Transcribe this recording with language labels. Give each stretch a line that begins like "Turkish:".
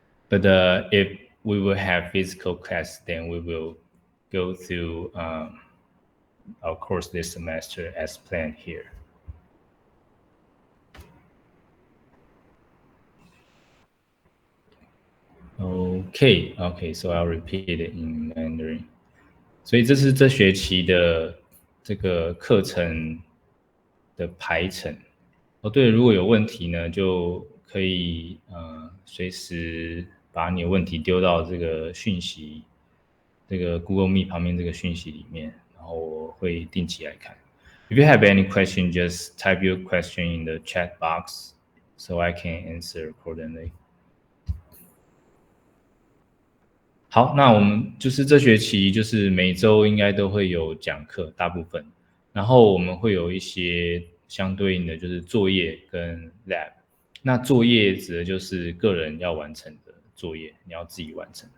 English: But if we will have physical class, then we will go through our course this semester as planned here. Okay, so I'll repeat it in Mandarin.
Chinese: 所以这是这学期的这个课程的排程。对，如果有问题呢，就可以随时把你的问题丢到这个讯息，这个 Google Meet 旁边这个讯息里面，然后我会定期来看。
English: If you have any question, just type your question in the chat box so I can answer accordingly.
Chinese: 好，那我们就是这学期就是每周应该都会有讲课，大部分，然后我们会有一些相对应的就是作业跟 lab。那作业指的就是个人要完成的作业，你要自己完成。